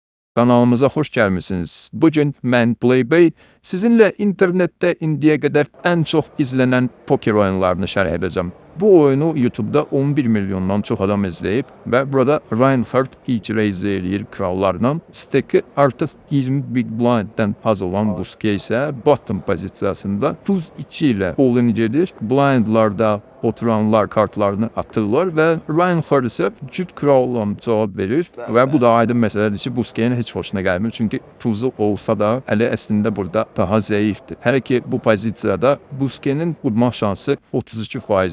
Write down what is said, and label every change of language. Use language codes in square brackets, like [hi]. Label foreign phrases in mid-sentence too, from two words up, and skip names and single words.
[tr] Kanalımıza hoş gelmişsiniz. [az] Bugün mən Playbay sizinle internette indiyə qədər ən çox izlənən poker oyunlarını şərh edəcəm. Bu oyunu YouTube'da 11 milyondan çox adam izləyib və burada Reinhardt itiraz eləyir krallarla. Steki artıq 20 big blinddən az olan Buske isə bottom pozisiyasında tuz 2 ilə all-in gedir. [tr] Blindlarda oturanlar kartlarını atırlar ve Reinhardt ise cüt kralla cevap verir ve bu da aydın meseledir ki Busquets'in hiç hoşuna gelmiyor çünkü tuzu olsa da eli aslında burada daha zayıftır. [az] Her ki bu pozisyada Busquets'in vurma şansı 32%.